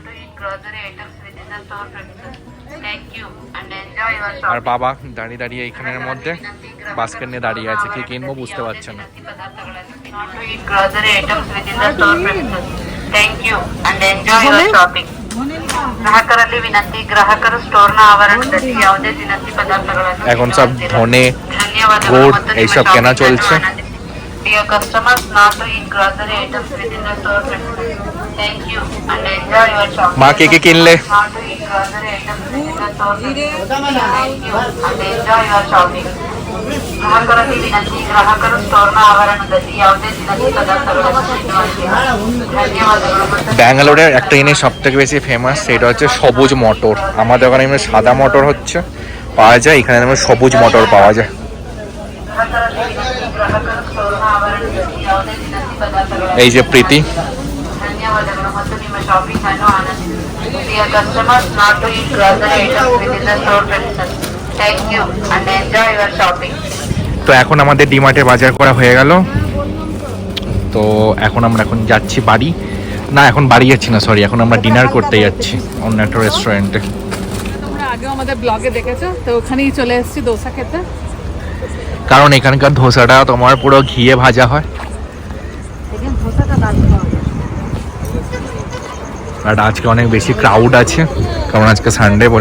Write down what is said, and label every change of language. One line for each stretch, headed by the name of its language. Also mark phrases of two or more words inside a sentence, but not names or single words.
Bangla: আর বাবা দাঁড়িয়ে দাঁড়িয়ে এইখানের মধ্যে বাস্কেট নিয়ে দাঁড়িয়ে আছে, কি কিনবো বুঝতে পারছে না। এখন সব ধনে গুড় এইসব কেনা চলছে।
English: Dear customers, not to eat grocery items within the store premises. Thank you and enjoy your shopping.
Bangla: মা কে কে কিনলে?
English: Not to eat grocery items within the store premises. Thank you and enjoy your shopping.
Kannada: ಗ್ರಾಹಕರಲ್ಲಿ ವಿನಂತಿ, ಗ್ರಾಹಕರು ಸ್ಟೋರ್ನ ಆವರಣದಲ್ಲಿ ಯಾವುದೇ ದಿನಸಿ ಪದಾರ್ಥಗಳನ್ನು ಖರೀದಿಸುವಂತಿಲ್ಲ. ಧನ್ಯವಾದಗಳು ಮತ್ತು
Bangla: ব্যাঙ্গালোরের একটা জিনিস সব থেকে বেশি ফেমাস, সেটা হচ্ছে সবুজ মটর। আমাদের ওখানে এমনি সাদা মটর হচ্ছে পাওয়া যায়, এখানে যেমন সবুজ মটর পাওয়া যায়।
Kannada: ಗ್ರಾಹಕರಲ್ಲಿ ವಿನಂತಿ, ಗ್ರಾಹಕರು ಸ್ಟೋರ್ನ ಆವರಣದಲ್ಲಿ ಯಾವುದೇ ದಿನಸಿ ಪದಾರ್ಥಗಳನ್ನು
Bangla: এই যে প্রীতি,
Kannada: ಧನ್ಯವಾದಗಳು ಮತ್ತು ನಿಮ್ಮ ಶಾಪಿಂಗ್ ಅನ್ನು ಆನಂದಿಸಿ.
English: Dear customers, not to eat grocery items within the store premises. Thank you and enjoy your shopping.
Bangla: তো এখন আমাদের ডি-মার্টে বাজার করা হয়ে গেল। তো এখন আমরা যাচ্ছি বাড়ি। না, এখন বাড়ি যাচ্ছি না, সরি, এখন আমরা ডিনার করতে যাচ্ছি অন্য একটা রেস্টুরেন্টে। তোমরা আগেও আমাদের ব্লগে দেখেছো, তো ওখানেই চলে এসেছি দোসা খেতে। কারণ এখানকার ধোসাটা তোমার পুরো ঘিয়ে ভাজা হয়, আর আজকে অনেক বেশি ক্রাউড আছে কারণ আজকে সানডে বলে।